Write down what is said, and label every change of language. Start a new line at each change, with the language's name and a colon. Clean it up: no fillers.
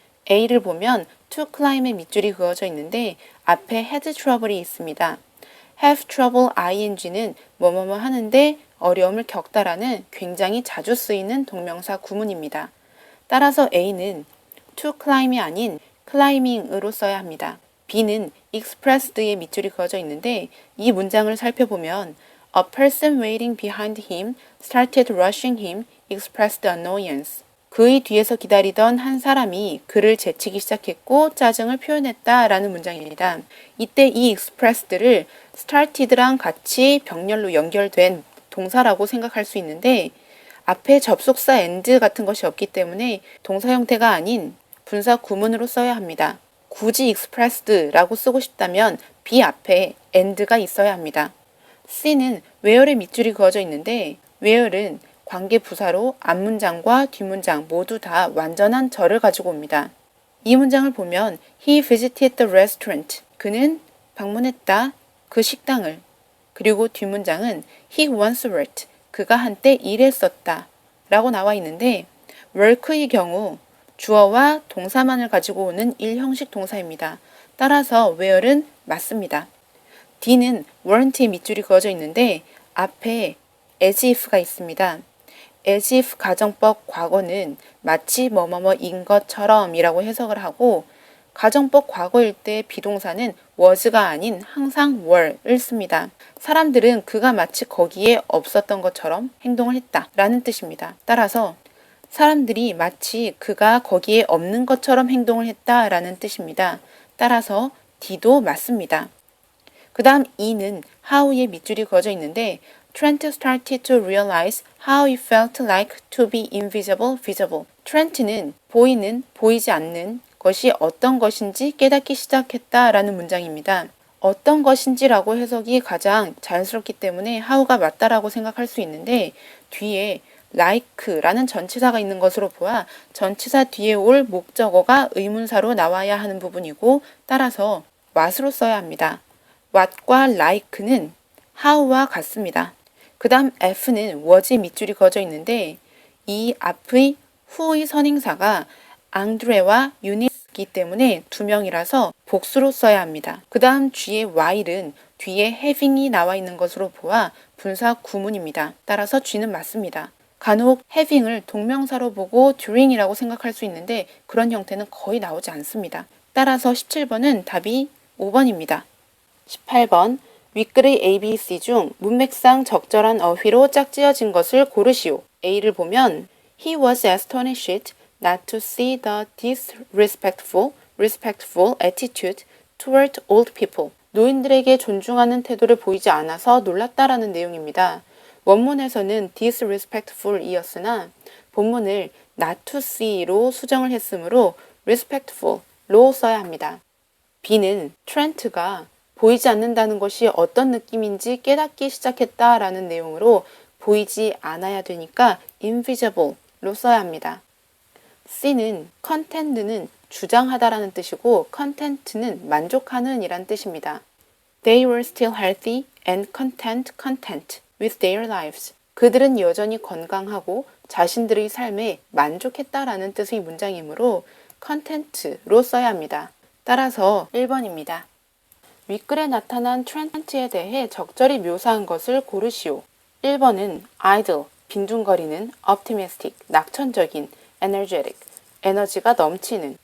Korean: A를 보면 to climb의 밑줄이 그어져 있는데 앞에 had trouble이 있습니다. have trouble ing는 뭐뭐뭐 하는데 어려움을 겪다라는 굉장히 자주 쓰이는 동명사 구문입니다. 따라서 A는 to climb이 아닌 climbing으로 써야 합니다. B는 expressed의 밑줄이 그어져 있는데 이 문장을 살펴보면
English: A person waiting behind him started rushing him, expressed annoyance.
Korean: 그의 뒤에서 기다리던 한 사람이 그를 제치기 시작했고 짜증을 표현했다라는 문장입니다. 이때 이 expressed를 started랑 같이 병렬로 연결된 동사라고 생각할 수 있는데 앞에 접속사 and 같은 것이 없기 때문에 동사 형태가 아닌 분사 구문으로 써야 합니다. 굳이 expressed라고 쓰고 싶다면 be 앞에 and가 있어야 합니다. C는 where의 밑줄이 그어져 있는데 where은 관계 부사로 앞문장과 뒷문장 모두 다 완전한 절을 가지고 옵니다. 이 문장을 보면
English: He visited the restaurant.
Korean: 그는 방문했다. 그 식당을. 그리고 뒷문장은
English: He once worked.
Korean: 그가 한때 일했었다. 라고 나와 있는데 work의 경우 주어와 동사만을 가지고 오는 일형식 동사입니다. 따라서 where은 맞습니다. D는 weren't의 밑줄이 그어져 있는데 앞에 as if가 있습니다. as if 가정법 과거는 마치 뭐뭐뭐인 것처럼 이라고 해석을 하고 가정법 과거일 때 비동사는 was가 아닌 항상 were를 씁니다. 사람들은 그가 마치 거기에 없었던 것처럼 행동을 했다 라는 뜻입니다. 따라서 사람들이 마치 그가 거기에 없는 것처럼 행동을 했다 라는 뜻입니다. 따라서 D도 맞습니다. 그 다음 E는 how의 밑줄이 그어져 있는데
English: Trent started to realize how it felt like to be invisible, visible.
Korean: Trent는 보이는, 보이지 않는 것이 어떤 것인지 깨닫기 시작했다라는 문장입니다. 어떤 것인지라고 해석이 가장 자연스럽기 때문에 how가 맞다라고 생각할 수 있는데 뒤에 like라는 전치사가 있는 것으로 보아 전치사 뒤에 올 목적어가 의문사로 나와야 하는 부분이고 따라서 what으로 써야 합니다. what과 like는 how와 같습니다. 그 다음 F는 was의 밑줄이 그어져 있는데 이 앞의 who의 선행사가 앙드레와 유니스이기 때문에 두 명이라서 복수로 써야 합니다. 그 다음 G의 while은 뒤에 having이 나와 있는 것으로 보아 분사 구문입니다. 따라서 G는 맞습니다. 간혹 having을 동명사로 보고 during이라고 생각할 수 있는데 그런 형태는 거의 나오지 않습니다. 따라서 17번은 답이 5번입니다. 18번 윗글의 ABC 중 문맥상 적절한 어휘로 짝지어진 것을 고르시오. A를 보면
English: He was astonished not to see the disrespectful attitude toward old people.
Korean: 노인들에게 존중하는 태도를 보이지 않아서 놀랐다라는 내용입니다. 원문에서는 disrespectful이었으나 본문을 not to see로 수정을 했으므로 respectful로 써야 합니다. B는 Trent가 보이지 않는다는 것이 어떤 느낌인지 깨닫기 시작했다라는 내용으로 보이지 않아야 되니까 invisible로 써야 합니다. C는 content는 주장하다라는 뜻이고 content는 만족하는 이란 뜻입니다.
English: They were still healthy and content with their lives.
Korean: 그들은 여전히 건강하고 자신들의 삶에 만족했다라는 뜻의 문장이므로 content로 써야 합니다. 따라서 1번입니다. 윗글에 나타난 트렌트에 대해 적절히 묘사한 것을 고르시오. 1번은 idle, 빈둥거리는, optimistic, 낙천적인, energetic, 에너지가 넘치는.